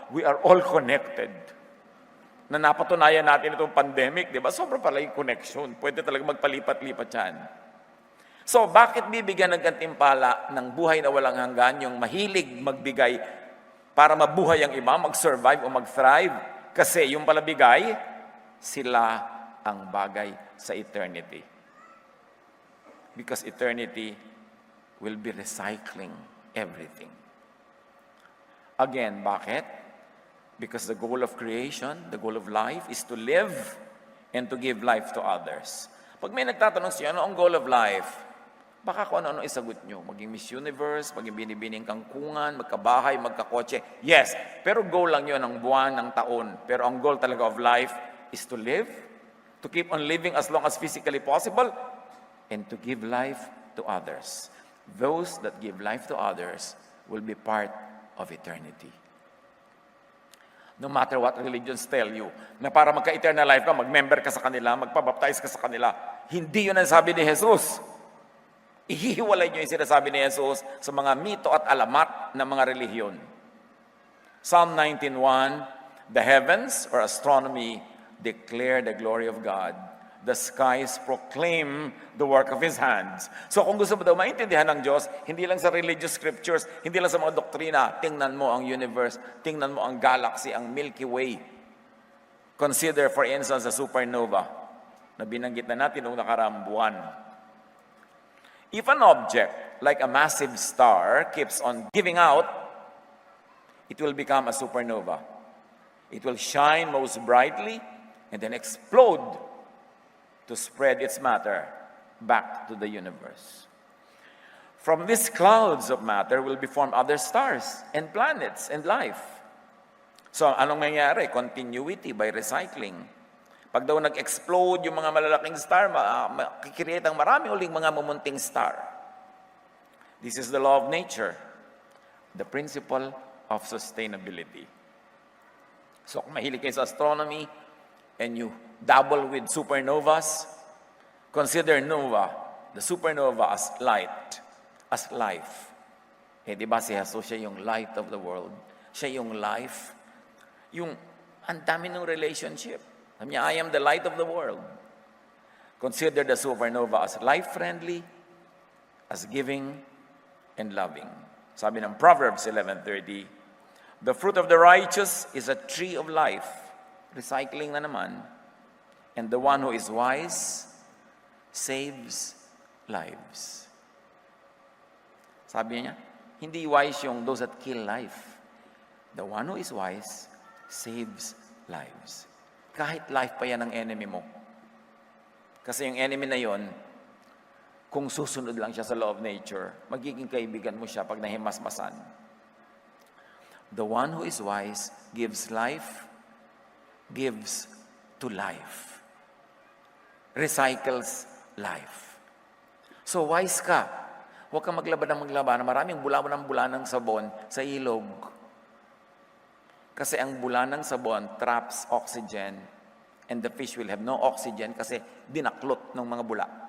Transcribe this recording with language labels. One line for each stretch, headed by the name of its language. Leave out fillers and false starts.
English: We are all connected.
Filipino: Na napatunayan natin itong pandemic, di ba? Sobrang pala yung connection. Pwede talaga magpalipat-lipat yan. So, bakit bibigyan ng gantimpala ng buhay na walang hanggan yung mahilig magbigay para mabuhay ang iba, mag-survive o mag-thrive? Kasi yung palabigay, sila ang bagay sa eternity.
English: Because eternity will be recycling everything. Again,
Filipino: bakit?
English: Because the goal of creation, the goal of life is to live and to give life to others.
Filipino: Pag may nagtatanong siya, ano ang
English: goal of life?
Filipino: Baka kung ano-ano isagot nyo. Maging Miss Universe, maging binibining kangkungan, magkabahay, magkakotse. Yes, pero goal lang yun ng buwan, ng taon. Pero ang goal talaga
English: of life is to live, to keep on living as long as physically possible, and to give life to others. Those that give life to others will be part of eternity. No matter what religions tell you,
Filipino: na para magka-eternal life ka, mag-member ka sa kanila, magpabaptize ka sa kanila, hindi yun ang sabi ni Jesus. Ihihiwalay niyo yung sinasabi ni Jesus sa mga mito at alamat ng mga relihiyon.
English: Psalm 19:1, the heavens or astronomy declare the glory of God. The skies proclaim the work of His hands.
Filipino: So kung gusto mo daw maintindihan ng Diyos, hindi lang sa religious scriptures, hindi lang sa mga doktrina, tingnan mo ang universe, tingnan mo ang galaxy, ang Milky Way.
English: Consider, for instance, a supernova
Filipino: na binanggit na natin noong nakaraang buwan.
English: If an object, like a massive star, keeps on giving out, it will become a supernova. It will shine most brightly and then explode to spread its matter back to the universe. From these clouds of matter will be formed other stars and planets and life.
Filipino: So, anong nangyayari?
English: Continuity by recycling.
Filipino: Pag daw nag-explode yung mga malalaking star, makikreate ang marami uling mga mumunting star.
English: This is the law of nature, the principle of sustainability.
Filipino: So kung mahilig kayo sa
English: astronomy and you dabble with supernovas, consider nova, the supernova as light, as life.
Filipino: Eh di ba si Jesus, siya yung
English: light of the world,
Filipino: siya yung life, yung ang dami ng relationship. Sabi niya,
English: I am the light of the world. Consider the supernova as life-friendly, as giving, and loving.
Filipino: Sabi ng
English: Proverbs 11:30, the fruit of the righteous is a tree of life. Recycling
Filipino: na naman.
English: And the one who is wise saves lives.
Filipino: Sabi niya, hindi
English: wise yung those that kill life. The one who is wise saves lives.
Filipino: Kahit life pa yan ang enemy mo. Kasi yung enemy na yon, kung susunod lang siya sa
English: law of nature,
Filipino: magiging kaibigan mo siya pag nahimasmasan.
English: The one who is wise gives life, gives to life. Recycles life.
Filipino: So wise ka. Huwag kang maglaba na maraming bula ng sabon sa ilog. Kasi ang bula ng sabon
English: traps oxygen and the fish will have no oxygen
Filipino: kasi dinaklot ng mga bula.